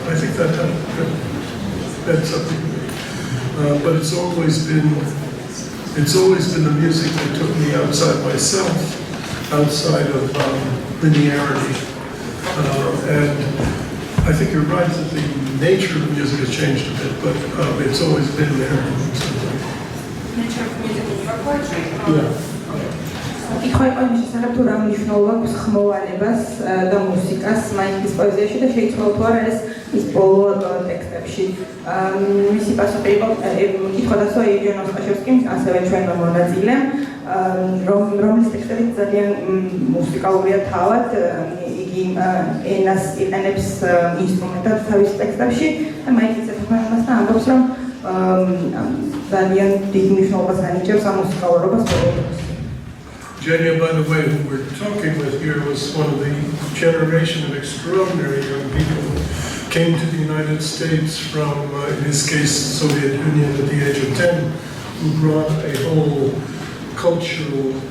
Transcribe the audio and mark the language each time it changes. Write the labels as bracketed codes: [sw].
[en] I think that had something to me. But it's always been the music that took me outside myself, outside of linearity. And I think you're right that the nature of music has changed a bit, but it's always been there. Nature of music in your poetry? Yeah. [ka] კითხვა იყო იმის შესახებ, თუ რა მნიშვნელობა აქვს ხმოვანებას და მუსიკას მაიკლის პოეზიაში და შეიცვალა თუ არა ეს ის ბოლო ტექსტებში. მისი პასუხი იყო კითხვა დასვა იუჯენ ოსტაშევსკიმ, ასევე ჩვენმა მონაწილემ, რომლის ტექსტები ძალიან მუსიკალურია თავად, იგი ენას იყენებს ინსტრუმენტად თავის ტექსტებში და მაიკლს ეთქვამს და ამბობს, რომ ძალიან დიდ მნიშვნელობას ანიჭებს ამ მუსიკალურობას პოეზიაში. [en] Georgian, by the way, who we're talking with here, was one of the generation of extraordinary young people who came to the United States from, in his case, Soviet Union at the age of 10, who brought a whole cultural